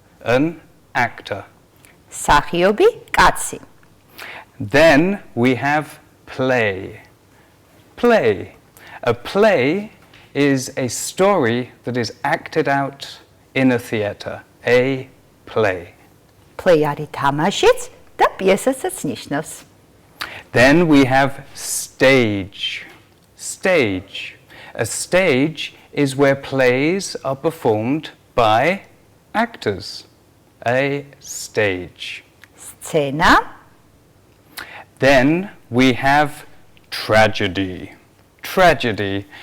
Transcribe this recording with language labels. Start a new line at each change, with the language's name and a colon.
English: An actor.
Georgian: მსახიობი. კაცი.
English: Then we have play. Play. A play is a story that is acted out in a theatre. A play.
Georgian: Play არის თამაშიც და პიესასაც ნიშნავს.
English: Then we have stage. Stage. A stage is where plays are performed by actors. A stage.
Georgian: სცენა.
English: Then we have tragedy. Tragedy.